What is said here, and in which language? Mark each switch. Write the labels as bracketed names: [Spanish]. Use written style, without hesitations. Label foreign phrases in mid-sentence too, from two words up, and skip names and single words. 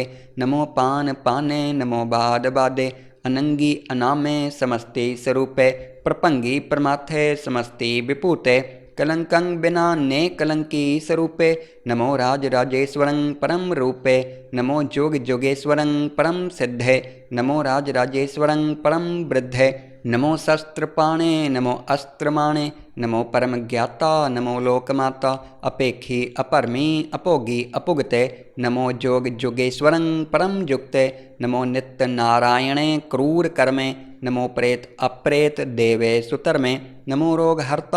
[Braj] ਨਮੋ ਪਾਨ ਪਾਨੇ ਨਮੋ ਬਾਦ ਬਾਦੇ। ਅਨੰਗੀ ਅਨਾਮੇ ਸਮਸਤੀ ਸਰੂਪੇ। ਪ੍ਰਭੰਗੀ ਪ੍ਰਮਾਥੇ ਸਮਸਤੀ ਵਿਭੂਤੇ। ਕਲੰਕੰ ਬਿਨਾ ਨੇ ਕਲੰਕੀ ਸਰੂਪੇ। ਨਮੋ ਰਾਜ ਰਾਜੇਸ਼ਵਰੰ ਪਰਮ ਰੂਪੇ। ਨਮੋ ਜੋਗ ਜੋਗੇਸ਼ਵਰੰ ਪਰਮ ਸਿੱਧੇ। ਨਮੋ ਰਾਜ ਰਾਜੇਸ਼ਵਰੰ ਪਰਮ ਬ੍ਰਿद्धੇ। नमो शस्त्रपाणे नमो अस्त्रमाणे नमो परम ज्ञाता नमो लोकमाता अपेक्षी अपरमी अपोगी अपुगते नमो जोग जोगेश्वरं परम युक्ते नमो नित्य नारायणे क्रूर कर्मे नमो प्रेत अप्रेत देवे सुतर्मे नमो रोग हर्ता